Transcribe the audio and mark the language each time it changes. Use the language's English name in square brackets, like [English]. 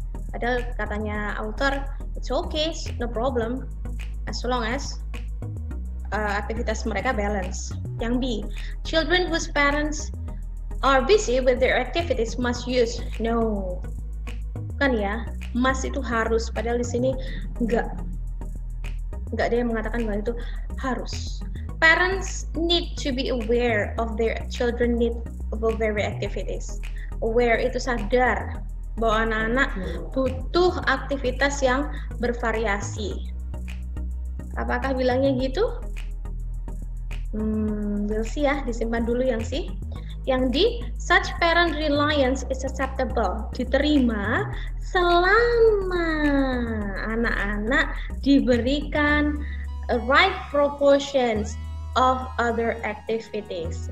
[Indonesian] Padahal katanya [English] author, it's okay, no problem, as long as aktivitas mereka balance. Yang B, children whose parents are busy with their activities must use. [Indonesian] No, bukan ya, must itu harus. Padahal di sini enggak ada yang mengatakan bahwa itu harus. [English] Parents need to be aware of their children need of very activities. [Indonesian] Aware itu sadar bahwa anak-anak butuh aktivitas yang bervariasi. Apakah bilangnya gitu? [English] We'll see [Indonesian] ya, disimpan dulu yang C. [English] Yang D, such parent reliance is acceptable, [Indonesian] diterima selama anak-anak diberikan [English] right proportions of other activities.